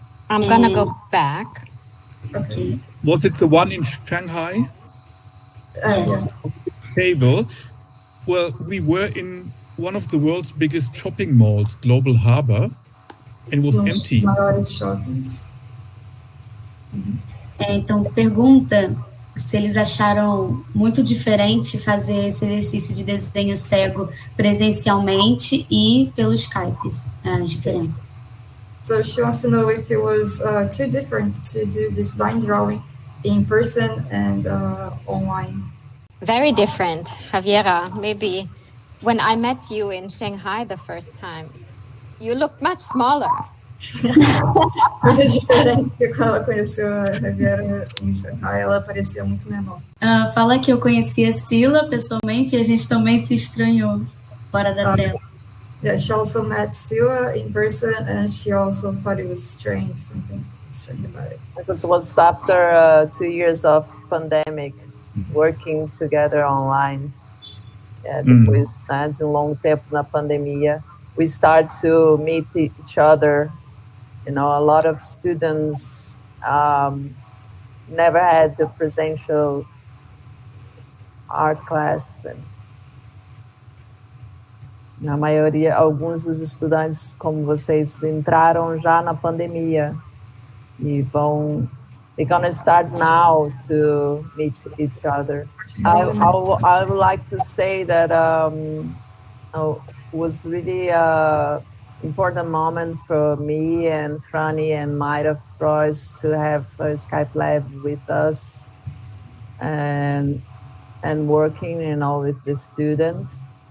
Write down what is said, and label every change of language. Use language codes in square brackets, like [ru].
[en] I'm gonna go back. Okay. Was it the one in Shanghai? Yes. Table. Well, we were in one of the world's biggest shopping malls, Global Harbor, and it was empty. [pt] Maiores shoppings. Então, pergunta se eles acharam muito diferente fazer esse exercício de desenho cego presencialmente e pelo Skype, as diferenças. [en] So she wants to know if it was too different to do this blind drawing in person and online. Very different, Javiera. Maybe when I met you in Shanghai the first time, you looked much smaller. [pt] Muito diferente, porque quando ela conheceu a Javiera em Shanghai, ela parecia muito menor. Fala que eu conheci a Sila pessoalmente e a gente também se estranhou fora da tela. [en] Yeah, she also met Sila in person and she also thought it was strange, something strange about it. Because it was after 2 years of pandemic, working together online. [pt] Depois de longo tempo na pandemia, [en] we start to meet each other. You know, a lot of students never had the presential art class. [pt] Na maioria, alguns dos estudantes, como vocês, entraram já na pandemia e [en] they're gonna start now to meet each other. I would like to say that it was really important moment for me and Franny and Mayra Preuss to have a Skype Lab with us and working, you know, with the students.